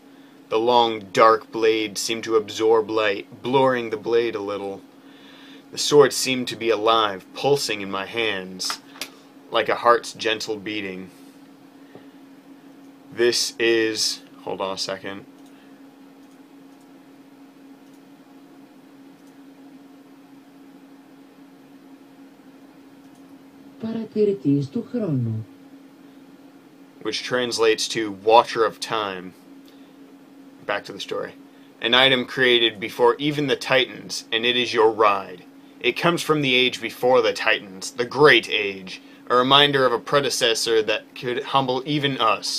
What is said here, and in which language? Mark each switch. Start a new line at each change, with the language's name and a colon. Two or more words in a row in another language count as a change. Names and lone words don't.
English: The long, dark blade seemed to absorb light, blurring the blade a little. The sword seemed to be alive, pulsing in my hands, like a heart's gentle beating. This is... Hold on a second.
Greek: Παρατηρητής του χρόνου.
English: Which translates to Watcher of Time. Back to the story. An item created before even the Titans, and it is your ride. It comes from the age before the Titans, the Great Age, a reminder of a predecessor that could humble even us.